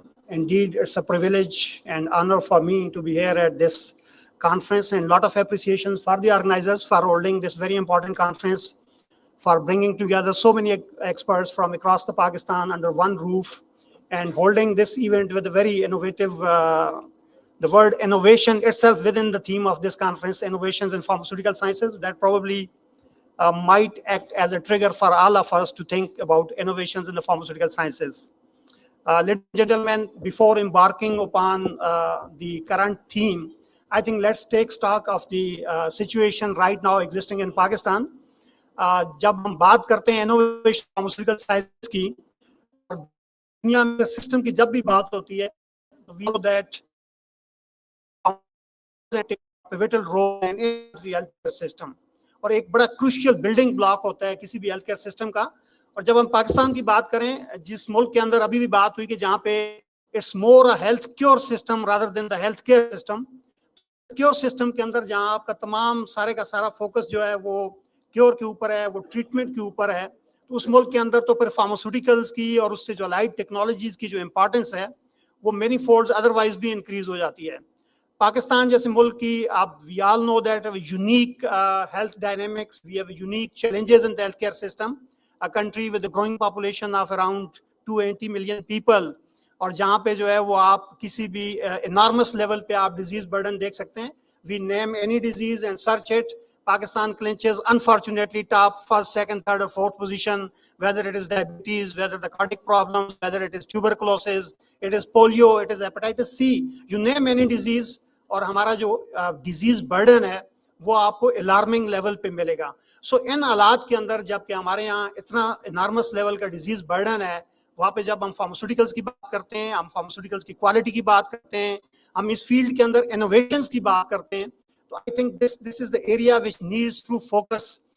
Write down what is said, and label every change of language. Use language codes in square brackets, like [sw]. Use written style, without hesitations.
[en] Indeed, it's a privilege and honor for me to be here at this conference, and a lot of appreciations for the organizers for holding this very important conference, for bringing together so many experts from across the Pakistan under one roof, and holding this event with a very innovative, the word innovation itself within the theme of this conference, innovations in pharmaceutical sciences, that probably might act as a trigger for all of us to think about innovations in the pharmaceutical sciences. Ladies and gentlemen, before embarking upon the current theme, I think let's take stock of the situation right now existing in Pakistan. [hi] जब हम बात करते हैं innovation pharmaceutical sciences की, दुनिया में system की जब भी बात होती है, [en] we know that a pivotal role in the healthcare system, [hi] और एक बड़ा crucial building block होता है किसी भी healthcare system का. और जब हम पाकिस्तान की बात करें, जिस मुल्क के अंदर अभी भी बात हुई कि जहाँ पे [en] it's more a health cure system rather than the healthcare system, [hi] cure system के अंदर जहाँ आपका तमाम सारे का सारा focus जो है वो क्योर के ऊपर है, वो ट्रीटमेंट के ऊपर है, तो उस मुल्क के अंदर तो फिर फार्मास्यूटिकल्स की और उससे जो अलाइड टेक्नोलॉजीज की जो इंपॉर्टेंस है वो मेनी फोल्ड्स अदरवाइज भी इंक्रीज हो जाती है. पाकिस्तान जैसे मुल्क की आप [en] we all know that have unique health dynamics, we have unique challenges in the healthcare system, a country with a growing population of around 280 million people, [hi] और जहाँ पे जो है वो आप किसी भी enormous level पे आप disease burden देख सकते हैं. [en] We name any disease and search it, Pakistan clinches unfortunately top first, second, third or fourth position, whether it is diabetes, whether the cardiac problems, whether it is tuberculosis, it is polio, it is hepatitis C, you name any disease, [hi] और हमारा जो disease burden है वो आपको alarming level पे मिलेगा. सो इन हालात के अंदर जबकि हमारे यहाँ इतना इनॉर्मस लेवल का डिजीज बर्डन है, वहाँ पे जब हम फार्मास्यूटिकल्स की बात करते हैं, हम फार्मास्यूटिकल्स की क्वालिटी की बात करते हैं, हम इस फील्ड के अंदर इनोवेशंस की बात करते हैं, तो [en] I think this is the area which needs true focus.